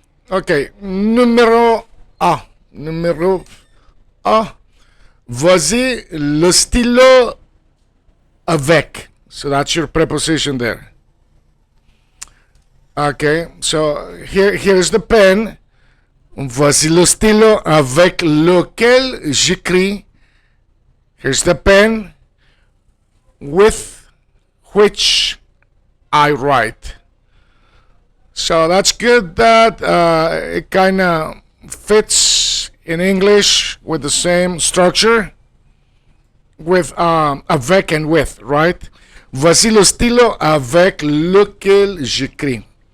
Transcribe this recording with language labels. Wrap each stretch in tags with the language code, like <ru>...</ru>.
<fr>Okay, numéro A. Numéro A. Voici le stylo avec.</fr> <en>So that's your preposition there. Okay, so here's the pen.</en> <fr>Voici le stylo avec lequel j'écris.</fr> <en>Here's the pen with which I write. So that's good that it kind of fits in English with the same structure with avec and with, right?</en> <fr>Voici le stylo avec lequel j'écris.</fr>